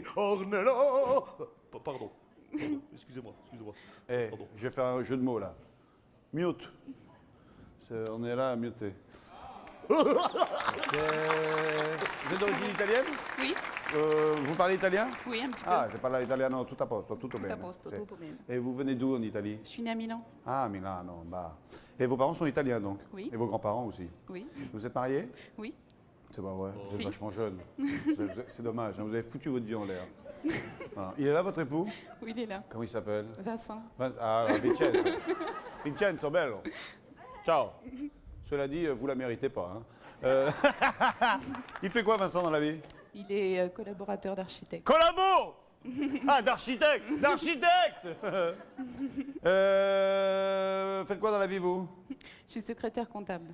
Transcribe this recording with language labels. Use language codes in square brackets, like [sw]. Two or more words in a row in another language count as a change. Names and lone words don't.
[fr] Ornella. Pardon. Excusez-moi. Eh, Pardon. je vais faire un jeu de mots là. Mute. On est là à muter. Vous êtes d'origine italienne? Oui, Vous parlez italien? oui, un petit peu. [it] Ah, [fr] je parle [it] italiano, tutto a posto, tutto bene. a posto, tutto bene. [fr] Et vous venez d'où en Italie? Je suis née à Milan. Ah, Milano, bah. Et vos parents sont italiens donc? Oui. Et vos grands-parents aussi? Oui, Vous êtes mariés? oui. C'est pas vrai, vous êtes Si. vachement jeune. C'est dommage, hein, vous avez foutu votre vie en l'air. Ah, il est là votre époux? Oui, il est là. Comment il s'appelle? Vincent. [it] Ah, Vincenzo. Vincenzo, bello. Ciao. [fr] Cela dit, vous la méritez pas. Hein. Il fait quoi, Vincent, dans la vie? Il est collaborateur d'architecte. Collabo. Ah, d'architecte. Faites quoi dans la vie, vous? Je suis secrétaire comptable.